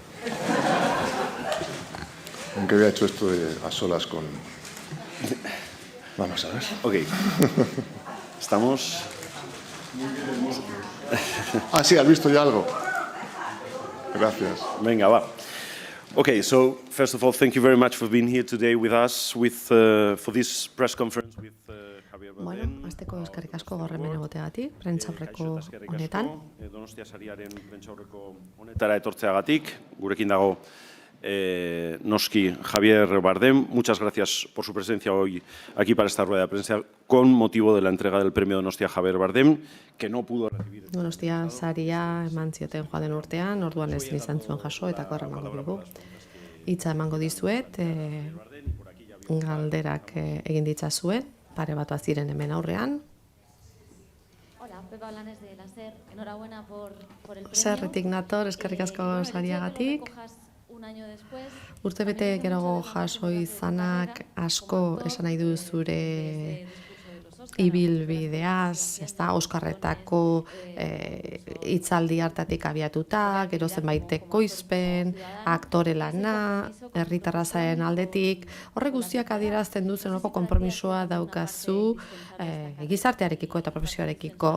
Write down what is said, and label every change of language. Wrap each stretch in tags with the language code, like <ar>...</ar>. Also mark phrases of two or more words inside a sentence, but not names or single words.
<es>Nunca había hecho esto a solas con... Vamos a ver. Ok. Estamos... Ah, sí, has visto ya algo. Gracias. Venga, va.</es> <en>Okay, so first of all, thank you very much for being here today with us for this press conference with Javier Bardem.</en> <eu>Bueno, azteko eskerrik asko gaur hemen egoteagatik, prentsaurreko honetan. Donostia sariaren prentsaurreko honetara etortzeagatik, gurekin dago noski Javier Bardem.</eu> <es>Muchas gracias por su presencia hoy aquí para esta rueda de prensa con motivo de la entrega del premio Donostia Javier Bardem, que no pudo recibir.</es> <eu>Donostia saria eman zioten joan den urtean, orduan ezin izan zuen jaso eta gaur emango dugu. Hitza emango dizuet, galderak egin ditzazuen, pare bat ziren hemen aurrean.</eu> <es>Hola, Pepa Blanes de la SER. Enhorabuena por el premio.</es> <eu>Zerretik nator, eskerrik asko sariagatik. Urtebete geroago jaso izanak asko esan nahi du zure ibilbideaz, Oskarretako hitzaldi hartatik abiatuta, gero zenbait ekoizpen, aktore lana, herritarra zaren aldetik, horrek guztiak adierazten du zenolako konpromisoa daukazu gizartearekiko eta profesioarekiko.</eu>